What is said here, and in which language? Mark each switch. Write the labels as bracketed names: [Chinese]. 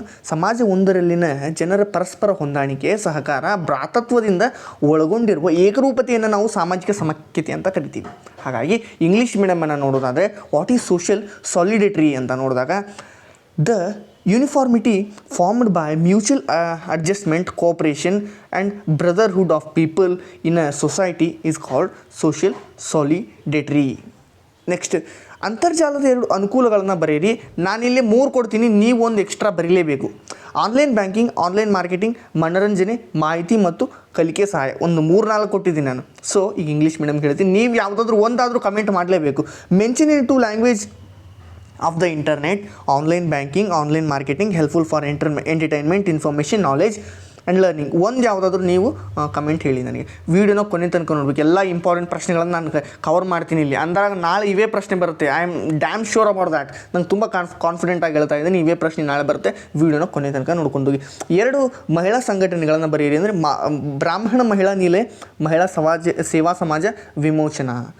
[Kannada] ಸಮಾಜವೊಂದರಲ್ಲಿನ ಜನರ ಪರಸ್ಪರ ಹೊಂದಾಣಿಕೆ, ಸಹಕಾರ, ಭ್ರಾತೃತ್ವದಿಂದ ಒಳಗೊಂಡಿರುವ ಏಕರೂಪತೆಯನ್ನು ನಾವು ಸಾಮಾಜಿಕ ಸಮೈಕ್ಯತೆ ಅಂತ ಕರಿತೀವಿ. ಹಾಗಾಗಿ ಇಂಗ್ಲೀಷ್ ಮೀಡಿಯಮನ್ನು ನೋಡೋದಾದರೆ [English] what is social solidarity [Kannada] ಅಂತ ನೋಡಿದಾಗ [English] The uniformity formed by mutual adjustment, cooperation and brotherhood of people in a society is called social solidarity. [Kannada] Next, ಅಂತರ್ಜಾಲದ 2 ಅನುಕೂಲಗಳನ್ನು ಬರೆಯಿರಿ. ನಾನಿಲ್ಲಿ 3 ಕೊಡ್ತೀನಿ, ನೀವು ಒಂದು extra ಬರೀಲೇಬೇಕು. Online banking, online marketing, ಮನೋರಂಜನೆ, ಮಾಹಿತಿ ಮತ್ತು ಕಲಿಕೆ ಸಹಾಯ. ಒಂದು 3-4 ಕೊಟ್ಟಿದ್ದೀನಿ ನಾನು. ಸೊ ಈಗ ಇಂಗ್ಲೀಷ್ ಮೀಡಿಯಮ್ಗೆ ಹೇಳ್ತೀನಿ. ನೀವು ಯಾವುದಾದ್ರೂ ಒಂದಾದರೂ ಕಮೆಂಟ್ ಮಾಡಲೇಬೇಕು. [English] Mention in 2 language of the internet, online banking, online marketing, helpful for entertainment, information, knowledge and learning. [Kannada] ಒಂದು ಯಾವುದಾದ್ರೂ ನೀವು ಕಮೆಂಟ್ ಹೇಳಿ ನನಗೆ. ವೀಡಿಯೋನ ಕೊನೆ ತನಕ ನೋಡ್ಬೇಕು. ಎಲ್ಲ ಇಂಪಾರ್ಟೆಂಟ್ ಪ್ರಶ್ನೆಗಳನ್ನು ನಾನು ಕವರ್ ಮಾಡ್ತೀನಿ ಇಲ್ಲಿ. ಅಂದಾಗ ನಾಳೆ ಇವೇ ಪ್ರಶ್ನೆ ಬರುತ್ತೆ. [English] I am damn sure about that. [Kannada] ನಂಗೆ ತುಂಬ ಕಾನ್ಫಿಡೆಂಟಾಗಿ ಹೇಳ್ತಾ ಇದ್ದೀನಿ. ಇವೇ ಪ್ರಶ್ನೆ ನಾಳೆ ಬರುತ್ತೆ. ವೀಡಿಯೋನ ಕೊನೆ ತನಕ ನೋಡ್ಕೊಂಡು ಹೋಗಿ. 2 ಮಹಿಳಾ ಸಂಘಟನೆಗಳನ್ನು ಬರೆಯಿರಿ ಅಂದರೆ ಬ್ರಾಹ್ಮಣ ಮಹಿಳಾ ನಿಲಯ, ಮಹಿಳಾ ಸೇವಾ ಸಮಾಜ ವಿಮೋಚನಾ.